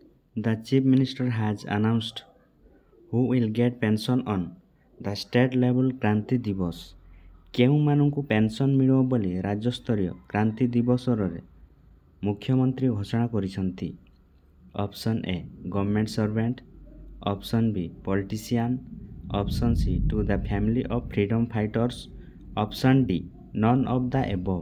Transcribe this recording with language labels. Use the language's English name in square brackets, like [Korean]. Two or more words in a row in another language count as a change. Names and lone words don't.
[English] The Chief Minister has announced who will get pension on the state level କ୍ରାନ୍ତି ଦିବସ। [Odia] କେଉଁମାନଙ୍କୁ ପେନ୍ସନ୍ ମିଳିବ ବୋଲି ରାଜ୍ୟସ୍ତରୀୟ କ୍ରାନ୍ତି ଦିବସରେ ମୁଖ୍ୟମନ୍ତ୍ରୀ ଘୋଷଣା କରିଛନ୍ତି। [English] option A government servant, option B politician, option C to the family of freedom fighters, option D none of the above.